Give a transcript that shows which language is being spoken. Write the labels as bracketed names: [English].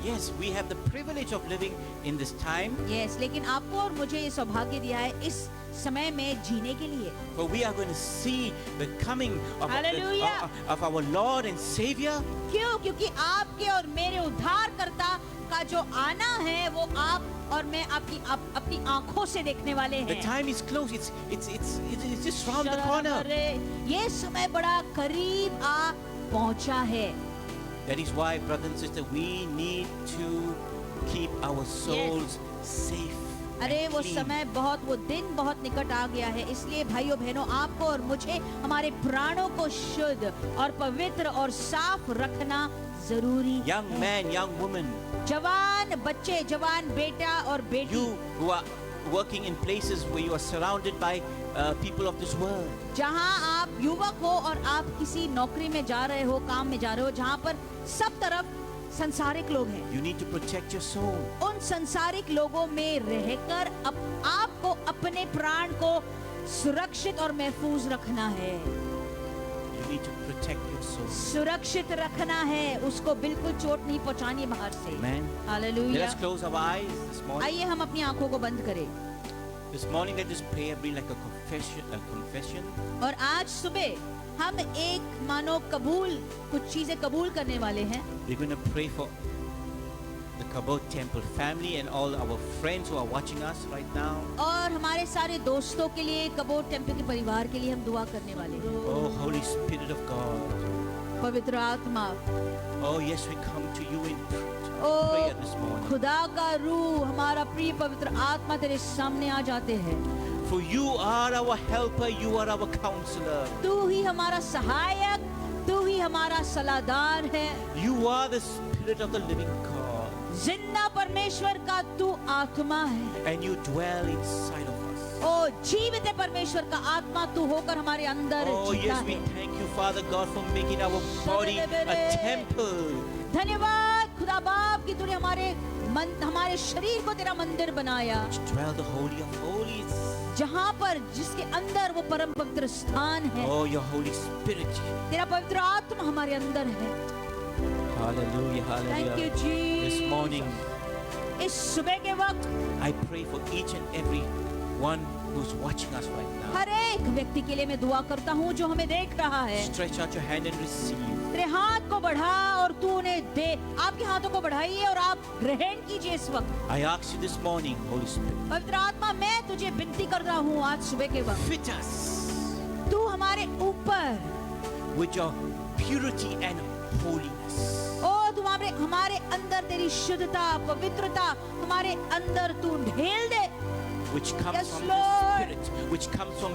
[English] yes, we have the privilege of living in this time. [Hindi] Yes, लेकिन आपको और मुझे ये सौभाग्य दिया है इस समय में जीने के लिए। [English] For we are going to see the coming of, Hallelujah. of our Lord and Savior. [Hindi] क्यों? क्योंकि आपके और मेरे उद्धारकर्ता का जो आना है वो आप और मैं अपनी आंखों से देखने वाले [English] The [Hindi] हैं। [English] time is close. It's just round the corner. [Hindi] ये समय बड़ा करीब आ पहुंचा है। [English] That is why, brothers and sisters, we need to keep our souls safe. [Hindi] अरे [English] and [Hindi] वो [English] clean. [Hindi] समय बहुत, वो दिन बहुत निकट आ गया है, इसलिए भाइयों बहनों आपको और मुझे हमारे प्राणों को शुद्ध और पवित्र और साफ रखना जरूरी [English] Young [Hindi] है। [English] man, young woman, [Hindi] जवान बच्चे, जवान बेटा और बेटी, [English] you who are working in places where you are surrounded by people of this world. [Hindi] जहाँ आप युवक हो और आप किसी नौकरी में जा रहे हो, काम में जा रहे हो, जहाँ पर सब तरफ संसारिक लोग हैं, [English] You need to protect your soul. [Hindi] उन संसारिक लोगों में रहकर आपको अपने प्राण को सुरक्षित और महफूज रखना है। [English] You need to protect your soul. [Hindi] सुरक्षित रखना है, उसको बिल्कुल चोट नहीं पहुंचानी बाहर से। [English] Amen. Let [Hindi] hallelujah. [English] us close our eyes this morning. [Hindi] आइए हम अपनी आंखों को बंद करें [English] This morning, let this prayer be like a confession. [Hindi] और आज सुबह हम एक मानो कुछ चीजें कबूल करने वाले हैं। [English] We're going to pray for the Kabod Temple family and all our friends who are watching us right now. [Hindi] और हमारे सारे दोस्तों के लिए, कबोट टेम्पल के परिवार के लिए हम दुआ करने वाले हैं। [English] Oh, Holy Spirit of God. [Hindi] पवित्र आत्मा, [English] Oh, yes, we come to you in uh prayer this morning. [Hindi] खुदा का रूह, हमारा प्रिय पवित्र आत्मा तेरे सामने आ जाते हैं। [English] For you are our helper, you are our counselor. [Hindi] तू ही हमारा सहायक, तू ही हमारा सलाहदार है। [English] You are the Spirit of the living God. [Hindi] जिंदा परमेश्वर का तू आत्मा है। [English] And you dwell inside of us. [Hindi] ओ जीवित है परमेश्वर का आत्मा तू होकर हमारे अंदर [English] Oh, [Hindi] जीता [English] yes, we [Hindi] है। [English] thank you, Father God, for making our body a temple. [Hindi] धन्यवाद खुदा बाप कि तूने हमारे शरीर को तेरा मंदिर बनाया, [English] Which dwell the Holy of Holies. [Hindi] जहाँ पर जिसके अंदर वो परम पवित्र स्थान है। [English] Oh, your Holy Spirit. [Hindi] तेरा पवित्र आत्मा हमारे अंदर है। [English] Hallelujah, thank you hallelujah. [Hindi] Ji. [English] This morning, [Hindi] इस सुबह के वक्त [English] I pray for each and every one who's watching us right now. [Hindi] हर एक व्यक्ति के लिए मैं दुआ करता हूँ जो हमें देख रहा है। [English] Stretch out your hand and receive. [Hindi] तेरे हाथ को बढ़ा और तू उन्हें दे। आपके हाथों को बढ़ाइए और आप ग्रहण कीजिए इस वक्त। [English] I ask you this morning, Holy Spirit, [Hindi] पवित्र आत्मा, मैं तुझे विनती कर रहा हूँ आज सुबह के वक्त, [English] fit us [Hindi] तू हमारे ऊपर [English] with your purity and holiness. [Hindi] ओ तू हमारे अंदर तेरी शुद्धता, पवित्रता हमारे अंदर तू ढेल दे। [English] Which comes Yes, from Lord. the Spirit, which comes from